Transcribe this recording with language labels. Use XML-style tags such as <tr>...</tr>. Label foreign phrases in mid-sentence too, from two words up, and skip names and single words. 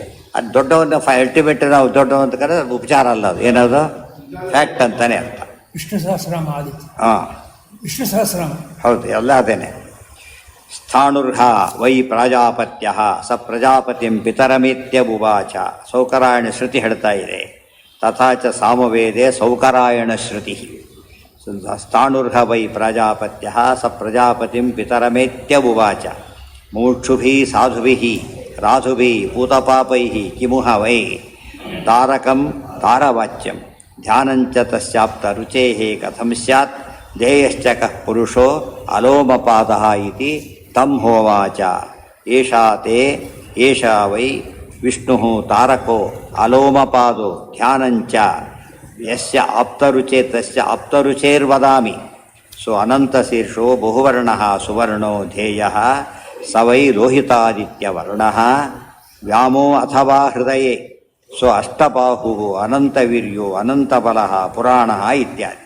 <kn>ಅದು ದೊಡ್ಡವನ್ನ ಅಲ್ಟಿಮೇಟ್ ನಾವು ದೊಡ್ಡವಂತ ಕರೆದ್ರೆ ಅದು ಉಪಚಾರ ಅಲ್ಲ, ಅದು ಏನದು ಫ್ಯಾಕ್ಟ್ ಅಂತಾನೆ ಅರ್ಥ. ವಿಷ್ಣು ಸಹಸ್ರನಾಮ ಆದಿತ್ಯ. ಹಾಂ, ವಿಷ್ಣು ಸಹಸ್ರನಾಮ ಹೌದು, ಎಲ್ಲ ಅದೇನೆ.</kn> <sa>ಸ್ಥಾಣುರ್ಹ ವೈ ಪ್ರಾಜಾಪತ್ಯ ಸ ಪ್ರಜಾಪತಿಂ ಪಿತರಮಿತ್ಯಬುವಾಚ.</sa> <kn>ಸೌಕರಾಯಣ ಶ್ರುತಿ ಹೇಳ್ತಾ ಇದೆ.</kn> <sa>ತಥಾ ಚ ಸಾಮವೇದೆ ಸೌಕರಾಯಣ ಶ್ರುತಿ ಸ್ಥಾಣುರ್ಹ ವೈ ಪ್ರಜಾಪತ್ಯ ಸ ಪ್ರಜಾಪತಿಂ ಪಿತರಮೇತ್ಯವುವಾಚ ಮೂಕ್ಷುಭಿ ಸಾಧುಭಿ ರಾಧುಭಿ ಭೂತಪಾಪೈ ಕಿಮುಹ ವೈ ತಾರಕಂ ತಾರವಾಚ್ಯಂ ಧ್ಯಾನಂಚ ತಸ್ಯಾಪ್ತ ರುಚೇ ಕಥಂ ಸ್ಯಾತ್ ಧ್ಯೇಯಶ್ಚ ಕಃ ಪುರುಷೋ ಅಲೋಮಪಾದಃ ಇತಿ ತಂ ಹೋವಾಚ ಏಷಾ ತೇ ಏಷಾ ವೈ ವಿಷ್ಣುಃ ತಾರಕೋ ಅಲೋಮಪಾದೋ ಧ್ಯಾನಂಚ ಯಸ್ಯ ಆಪ್ತರುಚೇ ತಸ್ಯ ಆಪ್ತರುಚೇರ್ವದಾಮಿ ಸೊ ಅನಂತಶೀರ್ಷೋ ಬಹುವರ್ಣಃ ಸುವರ್ಣೋ ಧ್ಯೇಯಃ ಸ ವೈ ಲೋಹಿತಾದಿತ್ಯವರ್ಣಃ ವ್ಯಾಮೋ ಅಥವಾ ಹೃದಯೇ ಸೊ ಅಷ್ಟಬಾಹು ಅನಂತವೀರ್ಯೋ ಅನಂತಬಲಃ ಪುರಾಣ ಇತ್ಯಾದಿ.</sa>